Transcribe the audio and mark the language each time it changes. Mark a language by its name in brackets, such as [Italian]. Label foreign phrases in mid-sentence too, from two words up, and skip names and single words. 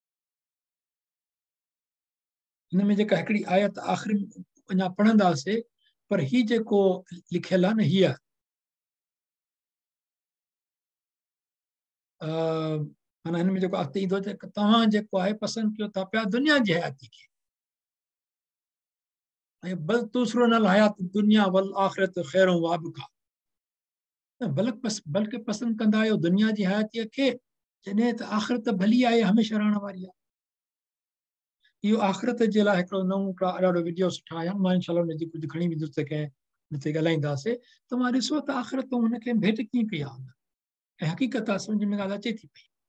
[Sindhi] हिन में जेका हिकिड़ी आयत आख़िरी अञा पढ़ंदासीं, पर ही जेको लिखियल आहे न, हीअ माना हिन में जेको अॻिते ईंदो आहे, तव्हां जेको आहे पसंदि कयो था पिया दुनिया जी हयाती खे, ऐं [Arabic] بل تؤثرون الحياة الدنيا والآخرة خير وأبقى, [Sindhi] बल्कि पसंदि कंदा आहियो दुनिया जी हयातीअ खे, जॾहिं त आख़िरत भली आहे, हमेशह रहण वारी आहे। इहो आख़िरत जे लाइ हिकिड़ो नओं ॾाढो वीडियो सुठा आया, मां इंशाल्लाह हुनजी कुझु खणी वेंदुसि कंहिं हिते ॻाल्हाईंदासीं, त मां ॾिसो त आख़िरत हुनखे भेट कीअं कई आहे, ऐं हक़ीक़त आहे सम्झ में ॻाल्हि अचे थी पई।